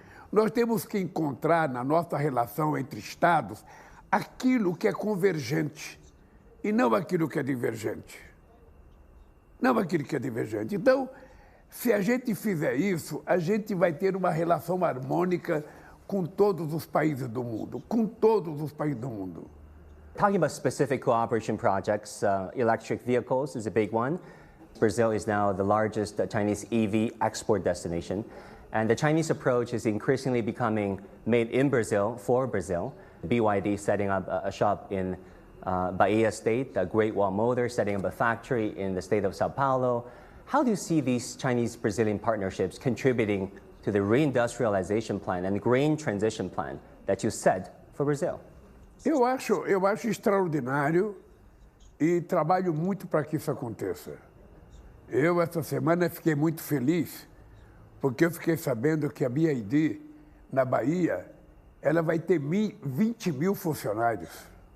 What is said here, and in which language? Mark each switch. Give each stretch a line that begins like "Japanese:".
Portuguese: Nós temos que encontrar na nossa relação entre Estados aquilo que é convergente e não aquilo que é divergente. Não aquilo que é divergente. Então, se a gente fizer isso, a gente vai ter uma relação harmônica com todos os países do mundo, com todos os países do mundo.
English: Talking about specific cooperation projects, electric vehicles is a big one. Brazil is now the largest Chinese EV export destination, and the Chinese approach is increasingly becoming made in Brazil for Brazil. BYD setting up a shop in Bahia State, Great Wall Motor setting up a factory in the state of Sao Paulo. How do you see these Chinese-Brazilian partnerships contributing to the reindustrialization plan and green transition plan that you set for Brazil?
Portuguese: Eu acho extraordinário e trabalho muito para que isso aconteça. Eu, essa semana, fiquei muito feliz porque eu fiquei sabendo que a BYD, na Bahia, ela vai ter 20 mil funcionários.